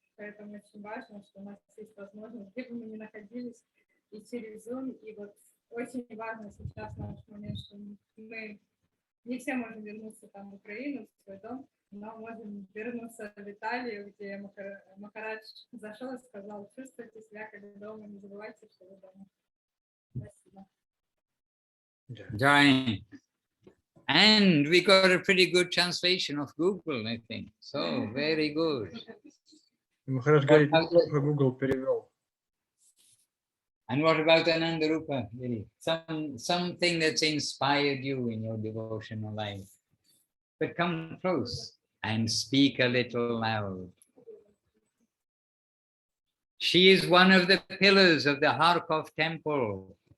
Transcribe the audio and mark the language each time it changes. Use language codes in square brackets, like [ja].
[ru] Поэтому очень важно, что у нас есть возможность, где бы мы ни находились, и через Zoom, и вот очень важно сейчас наш момент, что мы не все можем вернуться там в Украину, в свой дом, но можем вернуться в Италию, где Махарадж зашел и сказал: чувствуйте себя как дома, не забывайте, что вы дома. Спасибо. Jai. [en] And we got a pretty good translation of Google, I think. So, very good. [ru] Махарадж говорит, неплохо Google перевел. [en] And what about Ananda Rupa? Really? Something that's inspired you in your devotional life. But come close and speak a little loud. She is one of the pillars of the Kharkov temple.